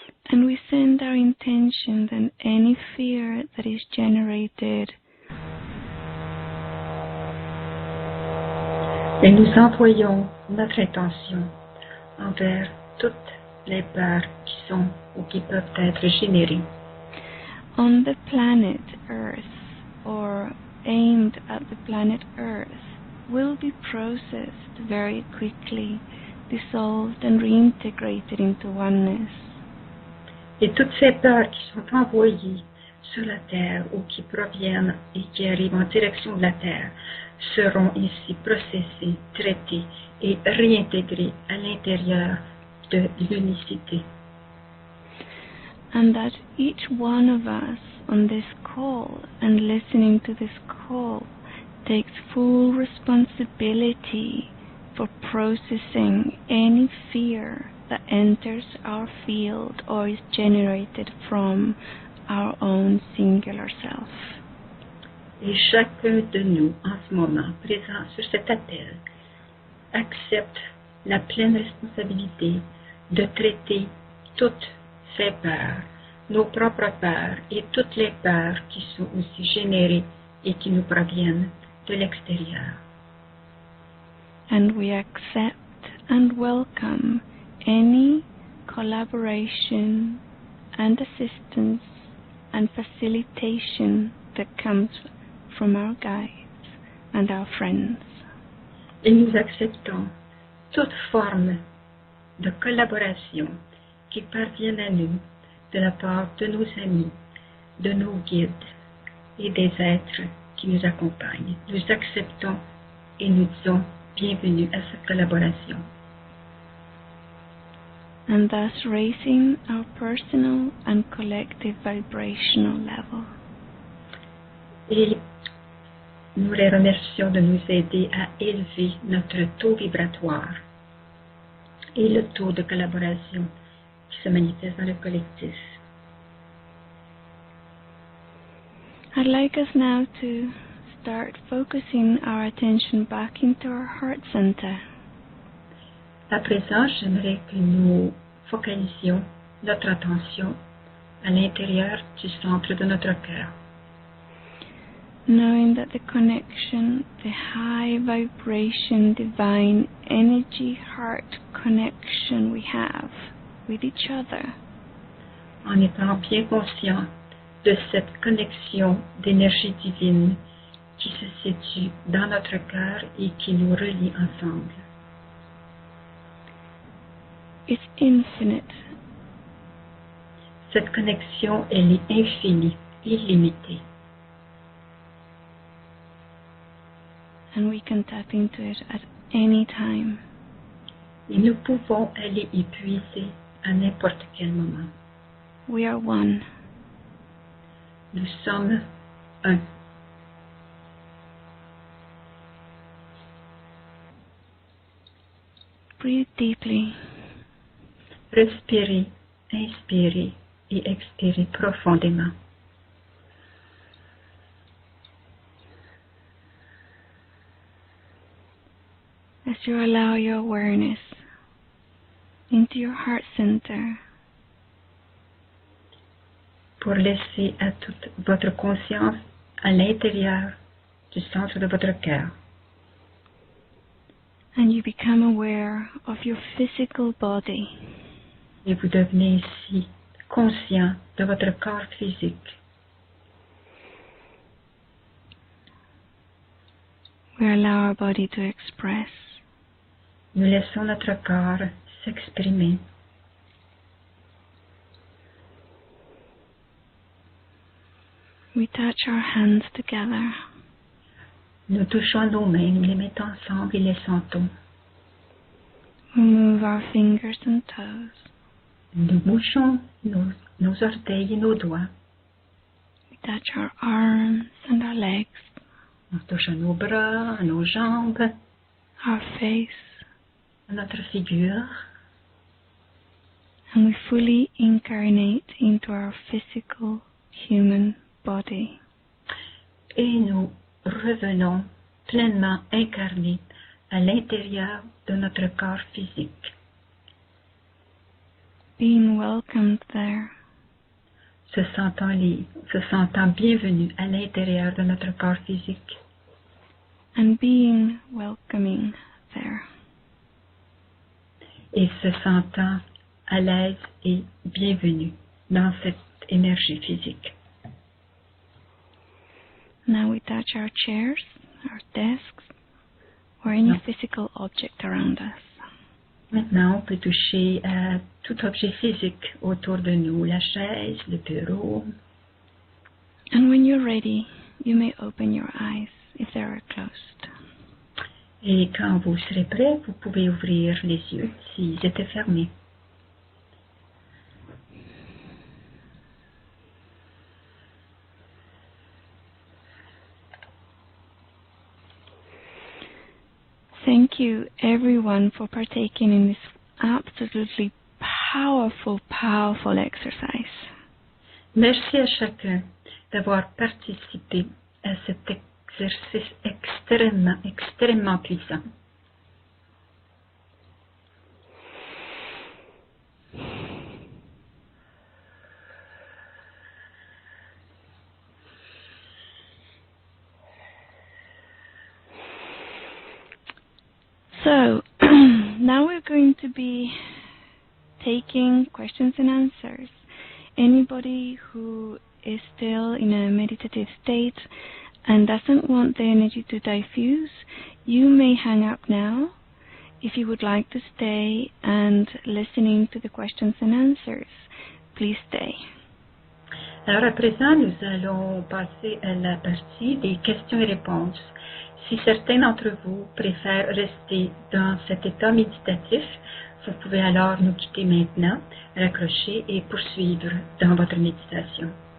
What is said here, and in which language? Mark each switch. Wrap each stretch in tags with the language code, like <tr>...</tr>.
<en>And we send our intention that any fear that is generated</en> <fr>Et nous envoyons notre intention envers toutes les peurs qui sont ou qui peuvent être générées</fr> <en>on the planet Earth or aimed at the planet Earth will be processed very quickly, dissolved and reintegrated into oneness.</en> <fr>Et toutes ces peurs qui sont envoyées sur la Terre ou qui proviennent et qui arrivent en direction de la Terre seront ici processées, traitées et réintégrées à l'intérieur de l'unicité.</fr> <en>And that each one of us on this call and listening to this call takes full responsibility for processing any fear that enters our field or is generated from our own singular self.</en> <fr>Et chacun de nous, en ce moment, présent sur cet appel, accepte la pleine responsabilité de traiter toutes ces peurs, nos propres peurs et toutes les peurs qui sont aussi générées et qui nous proviennent de l'extérieur.</fr> <en>And we accept and welcome any collaboration and assistance and facilitation that comes from our guides and our friends.</en> <fr>Et nous acceptons toute forme de collaboration qui parviennent à nous de la part de nos amis, de nos guides et des êtres qui nous accompagnent. Nous acceptons et nous disons bienvenue à cette collaboration.</fr> <en>And thus raising our personal and collective vibrational level.</en> <fr>Et nous les remercions de nous aider à élever notre taux vibratoire et le taux de collaboration qui se manifeste dans le collectif.</fr> <en>I'd like us now to start focusing our attention back into our heart center.</en> <fr>À présent, j'aimerais que nous focalisions notre attention à l'intérieur du centre de notre cœur.</fr> <en>Knowing that the connection, the high vibration, divine energy heart connection we have with each other</en> <fr>En étant bien conscient de cette connexion d'énergie divine qui se situe dans notre cœur et qui nous relie ensemble.</fr> <en>is infinite,</en> <fr>Cette connexion, elle est infinie, illimitée.</fr> <en>and we can tap into it at any time.</en> <fr>Et nous pouvons aller y puiser à n'importe quel moment.</fr> <en>We are one.</en> <fr>Nous sommes un.</fr> <en>Breathe deeply.</en> <fr>Respirez, inspirez et expirez profondément.</fr> <en>As you allow your awareness into your heart center,</en> <fr>Pour laisser à toute votre conscience à l'intérieur du centre de votre cœur.</fr> <en>and you become aware of your physical body.</en> <fr>Et vous devenez ainsi conscient de votre corps physique.</fr> <en>We allow our body to express.</en> <fr>Nous laissons notre corps s'exprimer.</fr> <en>We touch our hands together.</en> <fr>Nous touchons nos mains, nous les mettons ensemble et les sentons.</fr> <en>We move our fingers and toes.</en> <fr>Nous bougeons nos orteils et nos doigts.</fr> <en>We touch our arms and our legs,</en> <fr>On touche à nos bras, à nos jambes,</fr> <en>our face,</en> <fr>à notre figure.</fr> <en>and we fully incarnate into our physical human body.</en> <fr>Et nous revenons pleinement incarnés à l'intérieur de notre corps physique.</fr> <en>Being welcomed there,</en> <fr>Se sentant bienvenus à l'intérieur de notre corps physique.</fr> <en>and being welcoming there.</en> <fr>Et se sentant à l'aise et bienvenus dans cette énergie physique.</fr> <en>Now we touch our chairs, our desks, or any No. physical object around us.</en> <fr>Maintenant, on peut toucher à tout objet physique autour de nous, la chaise, le bureau.</fr> <en>And when you're ready, you may open your eyes if they are closed.</en> <fr>Et quand vous serez prêt, vous pouvez ouvrir les yeux s'ils étaient fermés.</fr> <en>Thank you, everyone, for partaking in this absolutely powerful, powerful exercise.</en> <fr>Merci à chacun d'avoir participé à cet exercice extrêmement, extrêmement puissant.</fr> <en>So, now we're going to be taking questions and answers. Anybody who is still in a meditative state and doesn't want the energy to diffuse, you may hang up now. If you would like to stay and listening to the questions and answers, please stay.</en> <fr>Alors à présent, nous allons passer à la partie des questions et réponses. Si certains d'entre vous préfèrent rester dans cet état méditatif, vous pouvez alors nous quitter maintenant, raccrocher et poursuivre dans votre méditation.</fr>